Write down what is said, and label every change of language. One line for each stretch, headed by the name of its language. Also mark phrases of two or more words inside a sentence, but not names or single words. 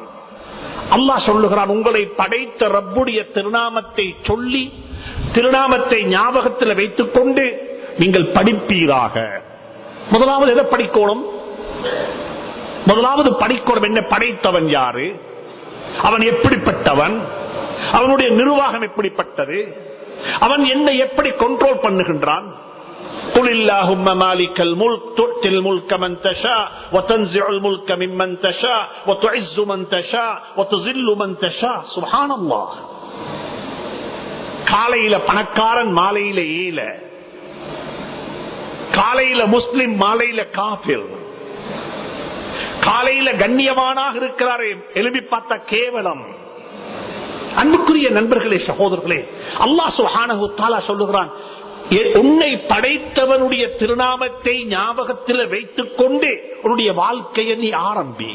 Tamil: அல்லாஹ் சொல்லுகிறான், உங்களை படைத்த ரப்புடைய திருநாமத்தை சொல்லி திருநாமத்தை ஞாபகத்தில் வைத்துக் கொண்டு நீங்கள் படிப்பீராக. முதலாவது எதை படிக்கணும்? முதலாவது படிக்கணும் என்ன? படைத்தவன் யாரு? அவன் எப்படிப்பட்டவன்? அவனுடைய நிர்வாகம் எப்படிப்பட்டது? அவன் என்னை எப்படி கண்ட்ரோல் பண்ணுகின்றான்?
Arabic: قل اللهم مالك الملك تؤتي الملك من تشاء وتنزع الملك ممن تشاء وتعز من تشاء وتذل من تشاء. سبحان الله.
Tamil: காலையில பணக்காரன், மாலையில ஏழை. காலையில முஸ்லிம், மாலையில காபிர். காலையில கண்ணியமானாக இருக்கிறாரே, எழுப்பி பார்த்த கேவலம். அன்புக்குரிய நண்பர்களே, சகோதரர்களே, அல்லாஹ்
Arabic: سبحانه وتعالى
Tamil: சொல்லுகிறான், உன்னை படைத்தவனுடைய திருநாமத்தை ஞாபகத்தில் வைத்துக் கொண்டு உன்னுடைய வாழ்க்கையை நீ ஆரம்பி.